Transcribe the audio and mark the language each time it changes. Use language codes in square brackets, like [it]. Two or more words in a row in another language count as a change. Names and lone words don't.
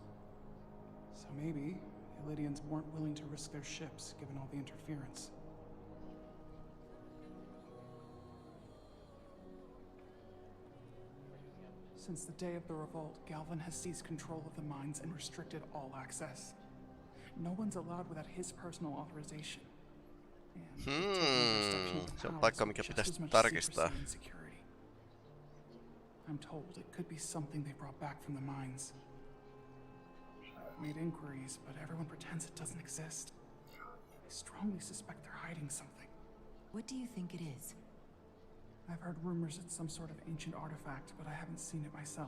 [en] So maybe the Illidians weren't willing to risk their ships, given all the interference. Since the day of the revolt, Galvin has seized control of the mines and restricted all access. No one's allowed without his personal authorization. [fi] Se on paikka, mikä pitäisi tarkistaa. [en] I'm told it could be something they brought back from the mines. I've made inquiries, but everyone pretends it doesn't exist. I strongly suspect they're hiding something. What do you think it is? I've heard rumors it's some sort of ancient artifact, but I haven't seen it myself.